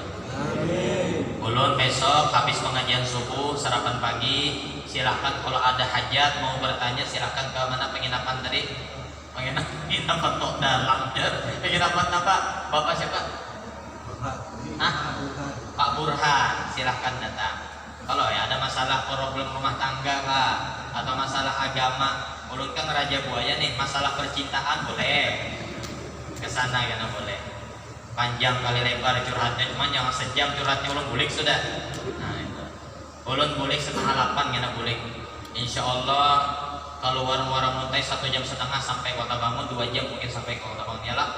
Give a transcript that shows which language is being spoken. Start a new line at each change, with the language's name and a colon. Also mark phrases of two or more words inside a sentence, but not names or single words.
Indonesian: Ulun besok habis pengajian subuh sarapan pagi, silahkan kalau ada hajat mau bertanya silahkan ke mana penginapan tadi. Penginapan tok dalam ya. Penginapan apa? Bapak siapa? Pak Burhan, silahkan datang.
Banjar: Kalau ya ada masalah problem rumah tangga Pak, atau masalah agama, ulun kan Raja Buaya nih, masalah percintaan boleh kesana ya boleh. Panjang kali lebar curhatnya, cuma jangan sejam curhatnya ulun bulik sudah.
Indonesian: Nah itu.
Banjar: Ulun bulik setengah 8 kena bulik.
Arabic: إن شاء الله
Banjar: kalau warung muntai 1,5 jam sampai Kota Bangun, 2 jam mungkin sampai Kota Bangun ya lah.